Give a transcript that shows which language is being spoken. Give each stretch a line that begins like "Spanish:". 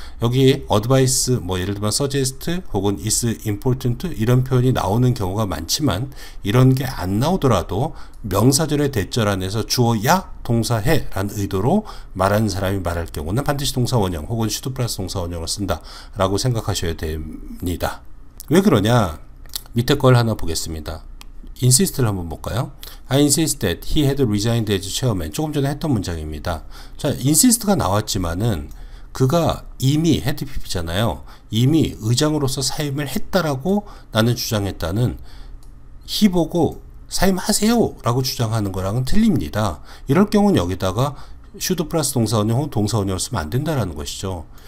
Korean: 여기 advice 예를 들면 suggest 혹은 is important 이런 표현이 나오는 경우가 많지만 이런 게 안 나오더라도 명사절의 대절 안에서 주어야 동사해 라는 의도로 말하는 사람이 말할 경우는 반드시 동사 원형 혹은 should 플러스 동사 원형을 쓴다 라고 생각하셔야 됩니다. 왜 그러냐? 밑에 걸 하나 보겠습니다. insist를 한번 볼까요?
English: I insist that he had resigned as chairman.
Korean: 조금 전에 했던 문장입니다. 자, insist가 나왔지만은 그가 이미 head PP잖아요. 이미 의장으로서 사임을 했다라고 나는 주장했다는 he 보고 사임하세요 라고 주장하는 거랑은 틀립니다. 이럴 경우는 여기다가 should 플러스 동사원형 혹은 동사원형을 쓰면 안 된다라는 것이죠.